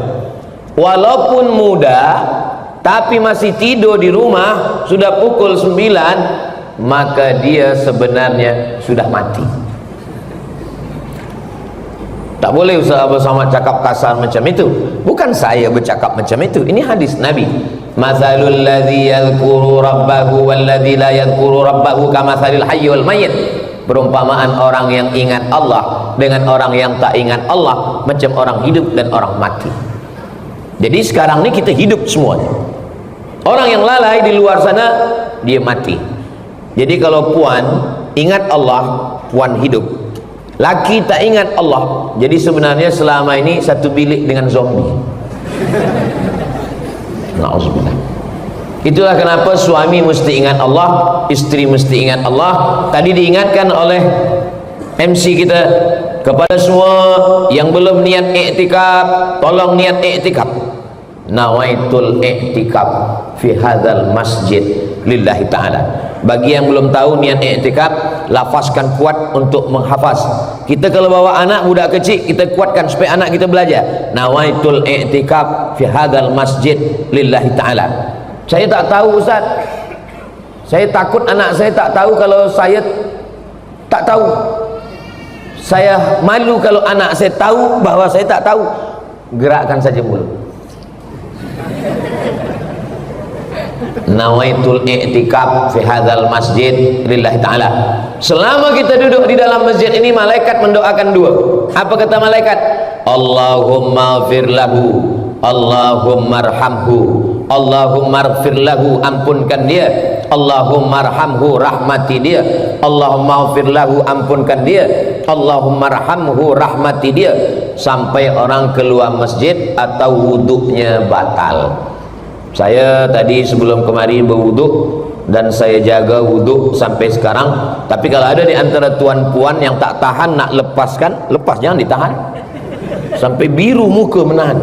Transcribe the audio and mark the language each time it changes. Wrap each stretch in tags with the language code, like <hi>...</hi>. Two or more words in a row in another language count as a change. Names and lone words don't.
<ms>Walaupun muda, tapi masih tidur di rumah, sudah pukul 9, maka dia sebenarnya sudah mati. Tak boleh Ustaz Abdul Somad cakap kasar macam itu. Bukan saya bercakap macam itu. Ini hadis Nabi.</ms> <ar>مثل الذي يذكر ربه والذي لا يذكر ربه كمثل الحي والميت.</ar> <ms>Perumpamaan orang yang ingat Allah dengan orang yang tak ingat Allah macam orang hidup dan orang mati. Jadi sekarang ni kita hidup semuanya. Orang yang lalai di luar sana, dia mati. Jadi kalau puan ingat Allah, puan hidup. Laki tak ingat Allah, jadi sebenarnya selama ini satu bilik dengan zombie. Na'udzubillah. Itulah kenapa suami mesti ingat Allah, isteri mesti ingat Allah. Tadi diingatkan oleh MC kita, kepada semua yang belum niat i'tikaf, tolong niat i'tikaf.</ms> <ar>نويت الاعتكاف في هذا المسجد لله تعالى.</ar> <ms>Bagi yang belum tahu niat i'tikaf, lafazkan kuat untuk menghafaz. Kita kalau bawa anak budak kecil, kita kuatkan supaya anak kita belajar.</ms> <ar>نويت الاعتكاف في هذا المسجد لله تعالى.</ar> <ms>Saya tak tahu Ustaz. Saya takut anak saya tak tahu kalau saya tak tahu. Saya malu kalau anak saya tahu bahwa saya tak tahu. Gerakkan saja mulut.</ms> <ar>نويت الاعتكاف في هذا المسجد لله تعالى.</ar> <ms>Selama kita duduk di dalam masjid ini, malaikat mendoakan dua. Apa kata malaikat?</ms> <ar>اللهم اغفر له، اللهم ارحمه، اللهم اغفر له,</ar> <ms>ampunkan dia.</ms> <ar>اللهم ارحمه,</ar> <ms>rahmati dia.</ms> <ar>اللهم اغفر له,</ar> <ms>ampunkan dia.</ms> <ar>اللهم ارحمه,</ar> <ms>rahmati dia. Sampai orang keluar masjid atau wuduknya batal. Saya tadi sebelum kemari berwuduk dan saya jaga wuduk sampai sekarang. Tapi kalau ada di antara tuan-puan yang tak tahan nak lepaskan, lepas, jangan ditahan sampai biru muka menahan.</ms>